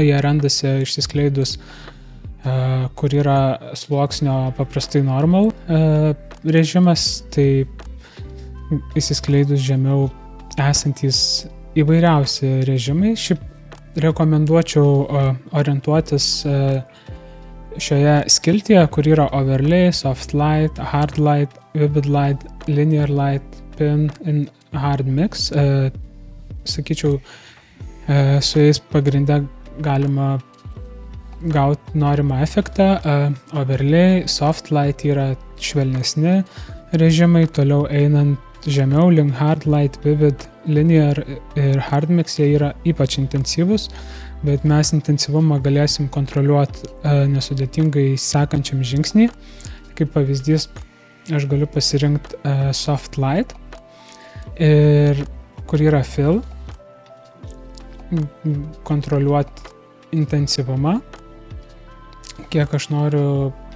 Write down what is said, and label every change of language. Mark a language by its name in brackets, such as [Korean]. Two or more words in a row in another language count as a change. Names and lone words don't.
[Lithuanian] Jie randasi išsiskleidus, kur yra sluoksnio paprastai normal režimas, tai įsiskleidus žemiau esantys įvairiausi režimai. Šiaip rekomenduočiau orientuotis šioje skiltyje, kur yra [English] overlay, soft light, hard light, vivid light, linear light, pin and hard mix. [Lithuanian] Sakyčiau, su jais pagrindę galima gauti norimą efektą. [English] Overlay, soft light [Lithuanian] yra švelnesni režimai, toliau einant žemiau link [English] hard light, vivid, linear [Lithuanian] ir [English] hard mix, [Lithuanian] jie yra ypač intensyvus, bet mes intensyvumą galėsim kontroliuoti nesudėtingai sekančiam žingsnį. Kaip pavyzdys, aš galiu pasirinkti [English] soft light [Lithuanian] ir kur yra fill, kontroliuoti intensyvumą, kiek aš noriu